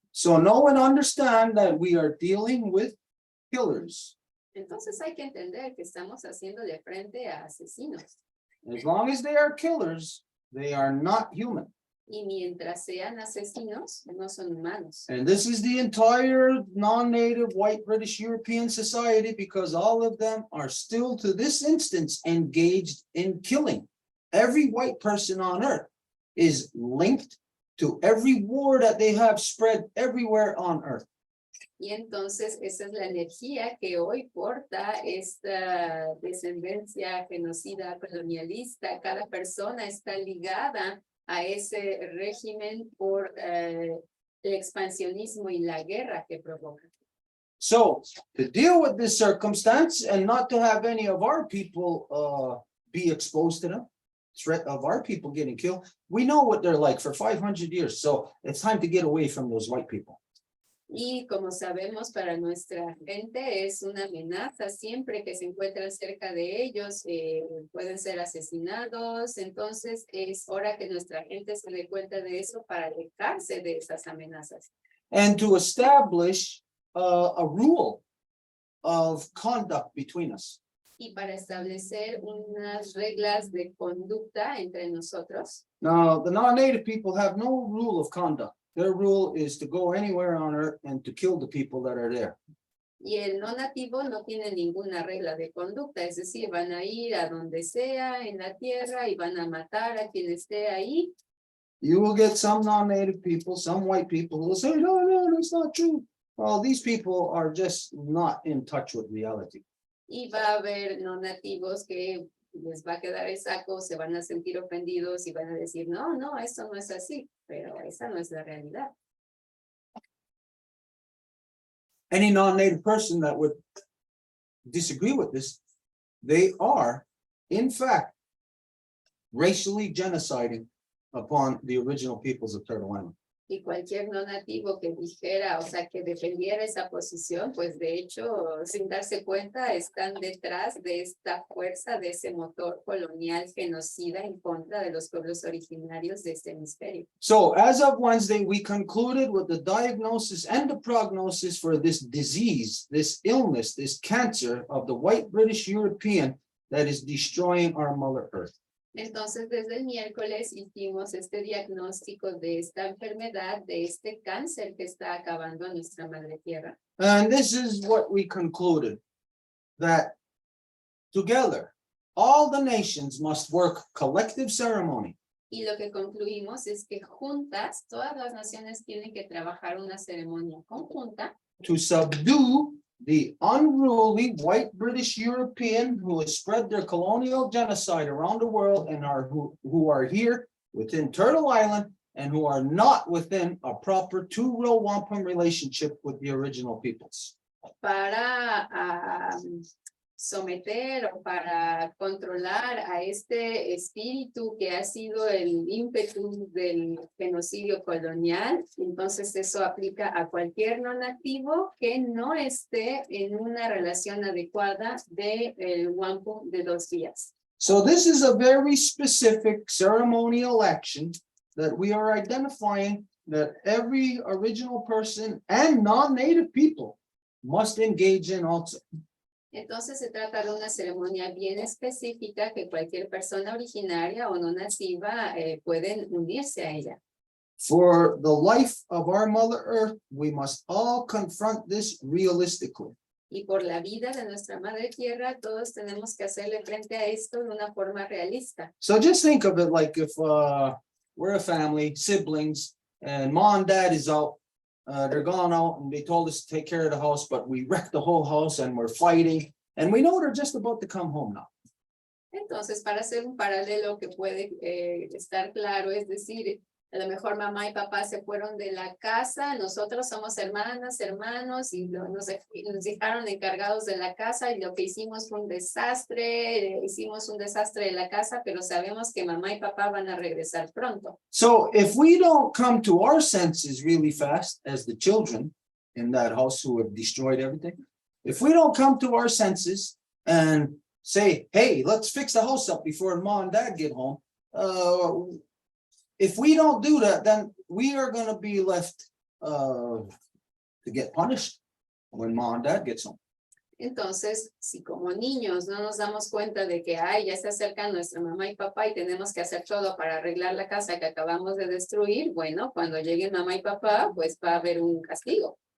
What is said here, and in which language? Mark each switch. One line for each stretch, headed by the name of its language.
English: So know and understand that we are dealing with killers.
Spanish: Entonces hay que entender que estamos haciéndole frente a asesinos.
English: As long as they are killers, they are not human.
Spanish: Y mientras sean asesinos, no son humanos.
English: And this is the entire non-native white British European society, because all of them are still to this instance engaged in killing. Every white person on earth is linked to every war that they have spread everywhere on earth.
Spanish: Y entonces esa es la energía que hoy porta esta descendencia genocida colonialista. Cada persona está ligada a ese régimen por el expansionismo y la guerra que provoca.
English: So to deal with this circumstance and not to have any of our people be exposed to the threat of our people getting killed, we know what they're like for 500 years. So it's time to get away from those white people.
Spanish: Y como sabemos, para nuestra gente es una amenaza siempre que se encuentran cerca de ellos, pueden ser asesinados. Entonces es hora que nuestra gente se dé cuenta de eso para alejarse de esas amenazas.
English: And to establish a rule of conduct between us.
Spanish: Y para establecer unas reglas de conducta entre nosotros.
English: Now, the non-native people have no rule of conduct. Their rule is to go anywhere on earth and to kill the people that are there.
Spanish: Y el no nativo no tiene ninguna regla de conducta, es decir, van a ir a donde sea en la tierra y van a matar a quien esté ahí.
English: You will get some non-native people, some white people who will say, no, that's not true. Well, these people are just not in touch with reality.
Spanish: Y va a haber no nativos que les va a quedar el saco, se van a sentir ofendidos y van a decir, no, esto no es así, pero esa no es la realidad.
English: Any non-native person that would disagree with this, they are, in fact, racially genociding upon the original peoples of Turtle Island.
Spanish: Y cualquier no nativo que dijera, o sea, que defendiera esa posición, pues de hecho, sin darse cuenta, están detrás de esta fuerza, de ese motor colonial genocida en contra de los pueblos originarios de este hemisferio.
English: So as of Wednesday, we concluded with the diagnosis and the prognosis for this disease, this illness, this cancer of the white British European that is destroying our Mother Earth.
Spanish: Entonces, desde el miércoles hicimos este diagnóstico de esta enfermedad, de este cáncer que está acabando a nuestra madre tierra.
English: And this is what we concluded, that together, all the nations must work collective ceremony.
Spanish: Y lo que concluimos es que juntas, todas las naciones tienen que trabajar una ceremonia conjunta
English: To subdue the unruly white British European who has spread their colonial genocide around the world and who are here within Turtle Island and who are not within a proper two-row wampum relationship with the original peoples.
Spanish: para someter o para controlar a este espíritu que ha sido el ímpetu del genocidio colonial. Entonces eso aplica a cualquier no nativo que no esté en una relación adecuada del wampum de 2 días.
English: So this is a very specific ceremonial action that we are identifying that every original person and non-native people must engage in also.
Spanish: Entonces se trata de una ceremonia bien específica que cualquier persona originaria o no nativa pueden unirse a ella.
English: For the life of our Mother Earth, we must all confront this realistically.
Spanish: Y por la vida de nuestra madre tierra, todos tenemos que hacerle frente a esto de una forma realista.
English: So just think of it like if we're a family, siblings, and mom and dad is out. They're gone out and they told us to take care of the house, but we wrecked the whole house and we're fighting. And we know they're just about to come home now.
Spanish: Entonces, para hacer un paralelo que puede estar claro, es decir, A lo mejor mamá y papá se fueron de la casa, nosotros somos hermanas, hermanos, y nos dejaron encargados de la casa, y lo que hicimos fue un desastre, hicimos un desastre de la casa, pero sabemos que mamá y papá van a regresar pronto.
English: So if we don't come to our senses really fast as the children in that house who have destroyed everything, if we don't come to our senses and say, hey, let's fix the house up before mom and dad get home, if we don't do that, then we are going to be left to get punished when mom and dad gets home.
Spanish: Entonces, si como niños no nos damos cuenta de que ay, ya se acercan nuestra mamá y papá y tenemos que hacer todo para arreglar la casa que acabamos de destruir, bueno, cuando lleguen mamá y papá, pues va a haber un castigo.